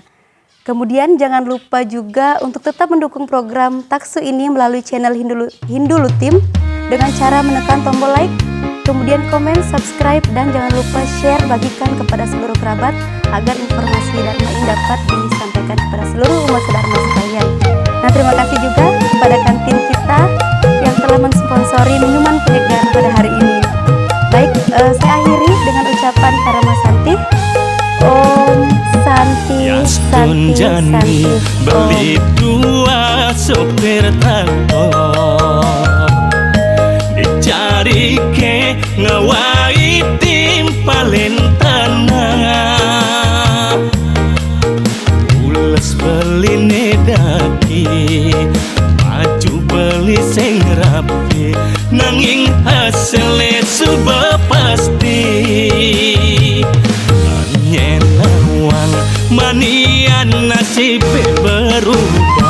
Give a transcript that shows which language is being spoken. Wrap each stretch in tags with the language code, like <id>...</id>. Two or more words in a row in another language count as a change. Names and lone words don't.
<id>Kemudian jangan lupa juga untuk tetap mendukung program Taksu ini melalui channel Hindulutim dengan cara menekan tombol like, kemudian komen, subscribe, dan jangan lupa share, bagikan kepada seluruh kerabat agar informasi Dharma ini dapat disampaikan kepada seluruh umat sedharma sekalian. Nah, terima kasih juga kepada kantin kita yang telah mensponsori minuman penyegar pada hari ini. Baik, saya akhiri dengan ucapan Parama Santi. Om Santi, Santi, Santi.</id> <ban>Beli dua sopir traktor, dicari ke ngawai timpalin tanah, ulas beli nedaki, maju beli sing rapi, nanging</ban> <id>hasilnya sudah pasti.</id> <ban>Nyen nawang manian nasib berubah.</ban>